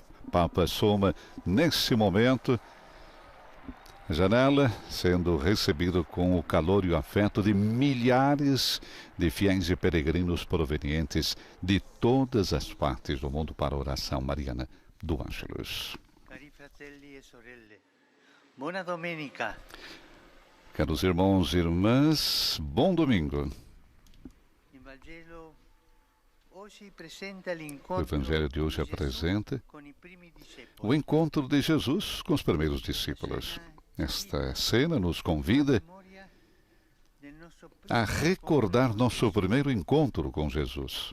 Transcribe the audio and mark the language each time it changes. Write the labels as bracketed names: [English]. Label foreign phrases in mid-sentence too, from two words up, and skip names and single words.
[Portuguese] O Papa assoma, nesse momento, a janela, sendo recebido com o calor e o afeto de milhares de fiéis e peregrinos provenientes de todas as partes do mundo para a oração mariana do Ângelus. [Italian] Cari fratelli e sorelle, buona domenica. [Portuguese] Caros irmãos e irmãs, bom domingo. O Evangelho de hoje apresenta o encontro de Jesus com os primeiros discípulos. Esta cena nos convida a recordar nosso primeiro encontro com Jesus.